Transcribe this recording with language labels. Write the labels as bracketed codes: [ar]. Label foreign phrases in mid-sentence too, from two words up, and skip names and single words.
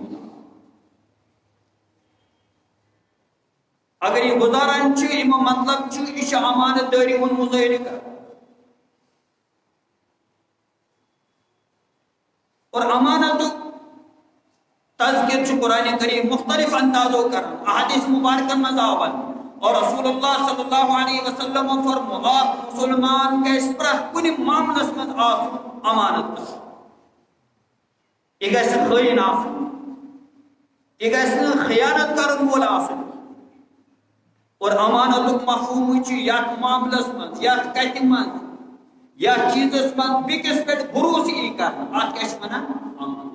[ks] اگر یہ گزاران چھُ امیُک مطلب چھُ یہِ چھُ امانت دٲری ہُنٛد مظٲہرٕ کران اور امانتُک تذکرٕ تنقید قرآن کریم مختلف اندازوں کران احادیث مبارکن مز آون اور رسول اللہ [ar] صلی اللہ علیہ وسلم [ks] فرمو مسلمان گیس پرت کن معاملس مز امانت دار. یہ گژھِ نہٕ خٲیِن آسُن، یہ گژھِ نہٕ خیانت کرن وول آسُن. اور امانتُک مفہوم چھُ یتھ معاملس مز یتھ کتہِ مز یتھ چیزس مز بیٚکِس پٮ۪ٹھ بروسہٕ یی کرنہٕ اتھ کیٛاہ چھِ ونان امانت.